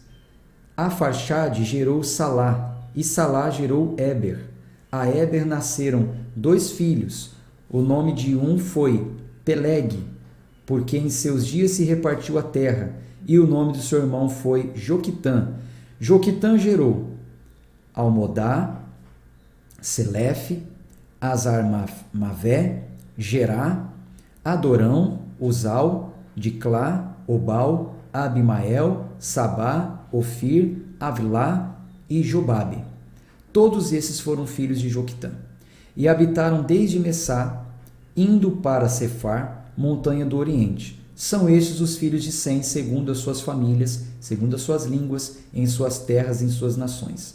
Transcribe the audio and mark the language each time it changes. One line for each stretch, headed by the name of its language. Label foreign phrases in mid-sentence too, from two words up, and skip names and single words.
Portuguese: Arfaxade gerou Salá, e Salá gerou Éber. A Éber nasceram 2 filhos. O nome de um foi Peleg, porque em seus dias se repartiu a terra, e o nome do seu irmão foi Joquitã. Joquitã gerou Almodá, Selefe, Azarmavé, Gerá, Adorão, Uzal, Diclá, Obal, Abimael, Sabá, Ofir, Avilá e Jobabe. Todos esses foram filhos de Joquitã. E habitaram desde Messá, indo para Cefar, montanha do Oriente. São estes os filhos de Sem, segundo as suas famílias, segundo as suas línguas, em suas terras, em suas nações.